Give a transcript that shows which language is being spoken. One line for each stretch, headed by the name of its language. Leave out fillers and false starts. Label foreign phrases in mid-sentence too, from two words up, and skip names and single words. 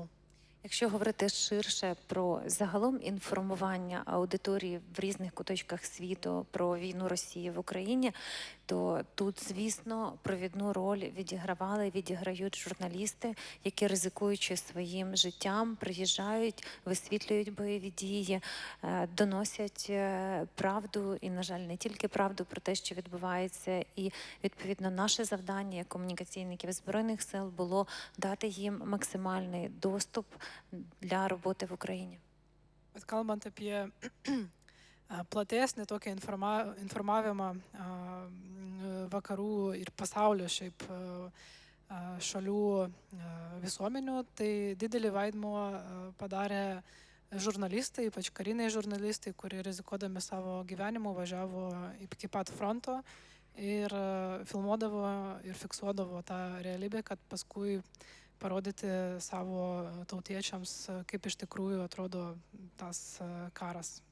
Ukrainian: Якщо говорити ширше про загалом інформування аудиторії в різних куточках світу про війну Росії в Україні, то тут, звісно, провідну роль відіграють журналісти, які, ризикуючи своїм життям, приїжджають, висвітлюють бойові дії, доносять правду і, на жаль, не тільки правду про те, що відбувається. І, відповідно, наше завдання як комунікаційників Збройних сил було дати їм максимальний доступ для роботи в Україні.
Lithuanian: Kalbant apie platesnį tokį informavimą vakarų ir pasaulio šiaip šalių visuomenių, tai didelį vaidmuo padarė žurnalistai, ypač kariniai žurnalistai, kurie rizikuodami savo gyvenimu važiavo iki pat fronto ir filmuodavo ir fiksuodavo tą realybę, kad paskui parodyti savo tautiečiams, kaip iš tikrųjų atrodo tas karas.